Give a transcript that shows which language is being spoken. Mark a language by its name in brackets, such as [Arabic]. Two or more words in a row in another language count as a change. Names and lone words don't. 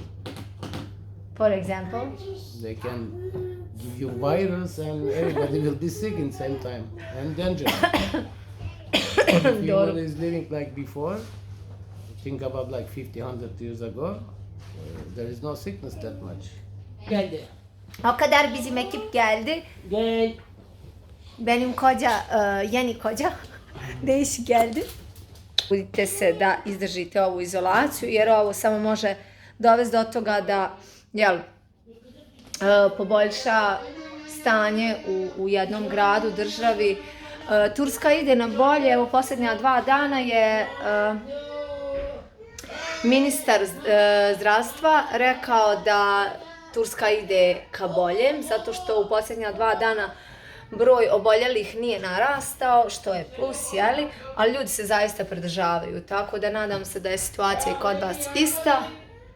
[English] For example. They can give you virus and everybody will be sick in same time and dangerous. If human is living like before, think about like 50, 100 years ago, there is no sickness that much. [Turkish] Geldi. O kadar bizim ekip geldi. Gel. Benim kođa, Jeni kođa, Deši geldi. [Bosnian] Budite se da izdržite ovu izolaciju, jer ovo samo može dovesti do toga da poboljša stanje u jednom gradu, državi. Turska ide na bolje, evo posljednja 2 dana je ministar zdravstva rekao da Turska ide ka boljem, zato što u posljednja 2 dana broj oboljelih nije narastao, što je plus, ali ljudi se zaista pridržavaju, tako da nadam se da je situacija i kod vas ista.